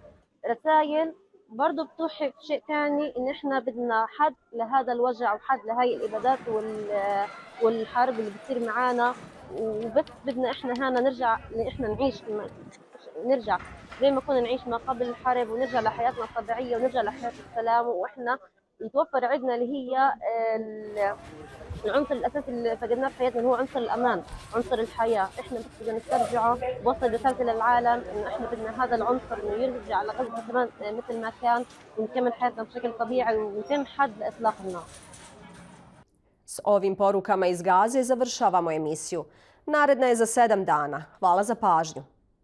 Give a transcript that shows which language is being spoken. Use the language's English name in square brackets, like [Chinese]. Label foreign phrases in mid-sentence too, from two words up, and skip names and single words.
[Arabic] رسائل برضه بتوحي بشيء ثاني، إن احنا بدنا حد لهذا الوجع وحد لهاي الإبادات والحرب اللي بتصير معانا، وبس بدنا احنا هنا نرجع احنا نرجع زي ما كنا نعيش ما قبل الحرب، ونرجع لحياتنا الطبيعية ونرجع لحياة السلام، واحنا يتوفر عندنا اللي هي العنصر الاساسي اللي فقدناه في حياتنا، اللي هو عنصر الامان، عنصر الحياه. احنا بس بدنا نسترجعه، بوصل رسالتي للعالم انه احنا بدنا هذا العنصر انه يرجع على غزه كمان مثل ما كان، ونكمل حياتنا بشكل طبيعي ويتم حد لاطلاق النار. [Bosnian] S ovim porukama iz Gaze završavamo emisiju. Naredna je za 7 dana. Hvala za pažnju.